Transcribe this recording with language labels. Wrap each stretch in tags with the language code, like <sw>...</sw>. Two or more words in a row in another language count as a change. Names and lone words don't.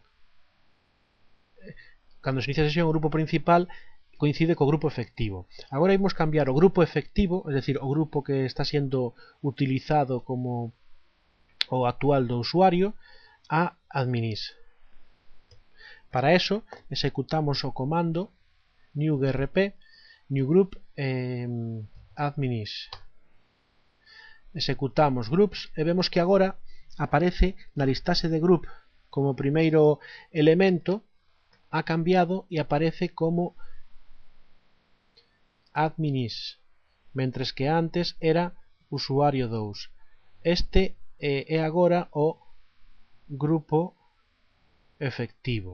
<gl>Cando se inicia a sesión, o grupo principal coincide co grupo efectivo. Agora imos cambiar o grupo efectivo, é dicir, o grupo que está sendo utilizado como o actual do usuario, a adminis. Para eso, executamos o comando new grp</gl> <en>new group</en> <gl>adminis. Executamos groups e vemos que agora aparece na listaxe de group como primeiro elemento,</gl> <es>ha cambiado</es> <gl>e aparece como adminis, mentres que antes era usuario 2. Este é agora o grupo efectivo.</gl>